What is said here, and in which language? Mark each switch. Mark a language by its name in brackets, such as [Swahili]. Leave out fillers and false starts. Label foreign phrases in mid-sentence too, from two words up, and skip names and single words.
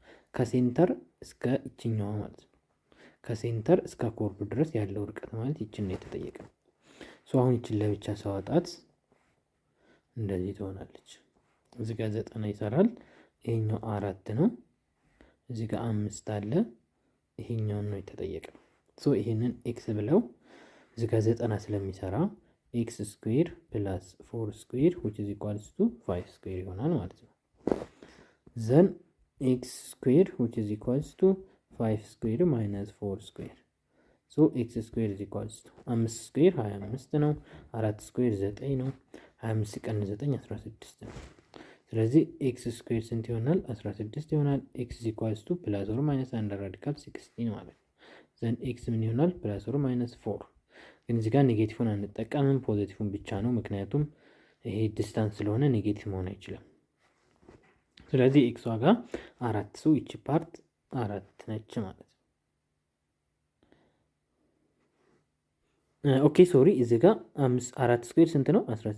[Amharic] ከሴንተር እስከ ይችኛዋ ማለት ነው። ከሴንተር እስከ ኮርዱ ድረስ ያለው ርቀት ማለት ይችን ነው የተጠየቅነው። አሁን ይችን ለብቻ ሰዋጣት እንደዚህ ትሆናለች። እዚህ ጋር 90 ይሰራል። ይሄኛው 4 ነው። እዚህ ጋር 5 አለ። ይሄኛውን ነው የተጠየቀው። ይሄንን ኤክስ ብለው እዚህ [English] ጋር 90 ስለሚሰራ x square plus 4 square which is equals to 5 ስኩዌር [Amharic] ይሆናል ማለት ነው። [English] then x square which is equals to 5 ስኩዌር minus 4 ስኩዌር ኤክስ ስኩዌር is equals to 5 ስኩዌር [Amharic] 25 ነው። 4 ስኩዌር 9 ነው። 25 ሲቀንስ 9 16 ነው። ስለዚህ ኤክስ ስኩዌር ስንት ይሆናል? 16 ይሆናል። [English] x equals to plus or minus under radical 16 [Amharic] ማለት ነው። [English] ዘን [Amharic] ኤክስ ምን ይሆናል? [English] plus or minus 4። [Amharic] ግን እዚህ ጋር ኔጌቲቭን አንጠቀምም፣ ፖዚቲቭን ብቻ ነው። ምክንያቱም ይሄ ዲስታንስ ስለሆነ ኔጌቲቭ መሆን አይችልም። ስለዚህ ኤክስ ዋጋ 4 ይቺ ፓርት 4 ነች ማለት ነው። [English] okay sorry [Amharic] እዚህ ጋር 4 ስኩዌር ስንት ነው?